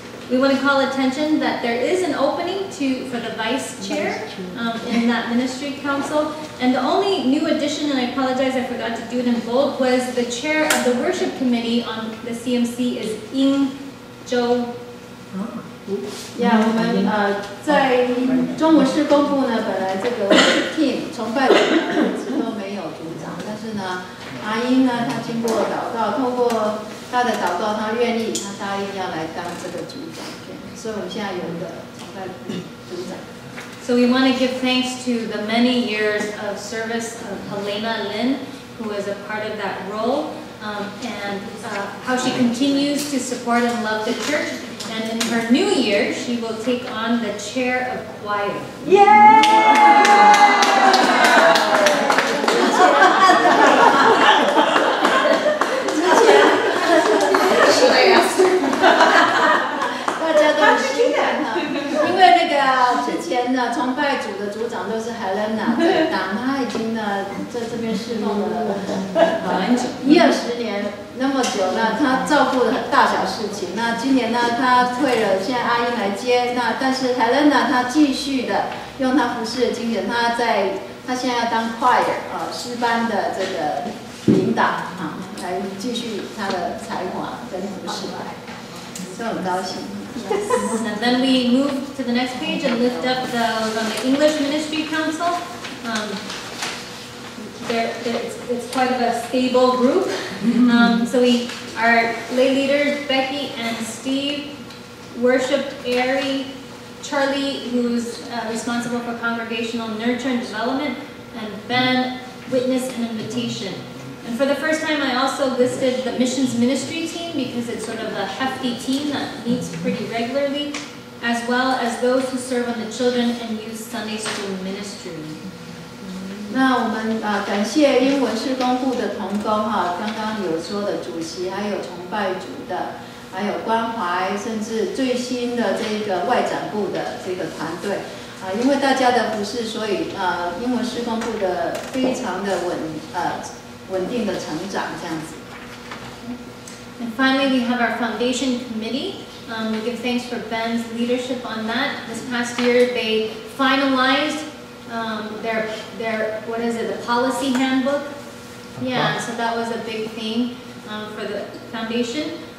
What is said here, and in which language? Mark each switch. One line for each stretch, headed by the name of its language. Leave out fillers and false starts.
English: We want to call attention that there is an opening for the vice chair in that ministry council. And the only new addition, and I apologize, I forgot to do it in bold, was the chair of the worship committee on the CMC is Ying Zhou.
Chinese: 我们在中文施工部呢，本来这个 team 崇拜组一直都没有组长，但是呢，阿英呢，她经过祷告，透过她的祷告，她愿意，她答应要来当这个组长，所以我们现在有一个崇拜组长。
English: So we want to give thanks to the many years of service of Helena Lin, who was a part of that role, and how she continues to support and love the church. And in her new year, she will take on the chair of choir. Yay!
Chinese: 大家都很兴奋哈，因为那个之前呢，崇拜组的组长都是 Helena 在当，她已经呢在这边侍奉了很久，20年那么久，那她照顾了大小事情。那今年呢，她退了，现在阿英来接。那但是 Helena 她继续的用她服侍的经验，她现在要当 choir 诗班的这个领导来继续她的才华跟服侍，所以很高兴。
English: And then we move to the next page and lift up those on the English Ministry Council. It's quite of a stable group. So our lay leaders, Becky and Steve, worship Ari, Charlie, who's responsible for congregational nurture and development, and Ben, witness and invitation. And for the first time, I also listed the missions ministry team because it's sort of a hefty team that meets pretty regularly, as well as those who serve on the children and youth Sunday school ministry.
Chinese: 那我们感谢英文事工部的同工哈，刚刚有说的主席，还有崇拜组的，还有关怀，甚至最新的这个外展部的这个团队因为大家的服侍，所以英文事工部的非常的稳定的成长这样子。
English: And finally, we have our foundation committee. We give thanks for Ben's leadership on that. This past year, they finalized their what is it, the policy handbook? Yeah, so that was a big thing for the foundation.